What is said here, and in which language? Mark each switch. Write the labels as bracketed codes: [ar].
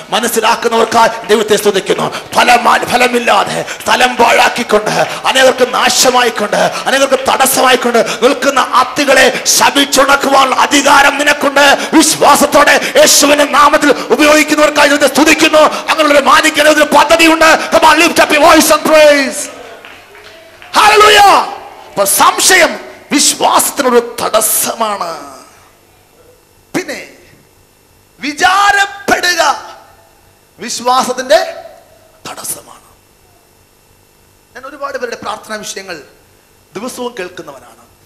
[ml] മനസ്സിലാക്കുന്നവർക്കായി ദൈവത്തെ സ്തുതിക്കുന്നു. ഫലമില്ലാതെ സ്ഥലം പാഴാക്കിക്കൊണ്ട്, അനേകർക്ക് നാശമായിക്കൊണ്ട്, അനേകർക്ക് തടസ്സമായിക്കൊണ്ട് നിൽക്കുന്ന അത്തികളെ ശപിച്ചുണക്കുവാനുള്ള അധികാരം നിനക്കുണ്ട്. വിശ്വാസത്തോടെ യേശുവിന്റെ നാമത്തിൽ ഉപയോഗിക്കുന്നവർക്കായി ദൈവത്തെ സ്തുതിക്കുന്നു. അങ്ങനെയുള്ള മാനിക്കാൻ ഒരു പദ്ധതിയുണ്ട്. [en] Come on, lift up your voice and praise. Hallelujah. [ml] അപ്പോൾ സംശയം വിശ്വാസത്തിനൊരു തടസ്സമാണ്. പിന്നെ വിചാരപ്പെടുക വിശ്വാസത്തിന്റെ തടസ്സമാണ്. ഞാൻ ഒരുപാട് പേരുടെ പ്രാർത്ഥനാ വിഷയങ്ങൾ ദിവസവും കേൾക്കുന്നവനാണ്.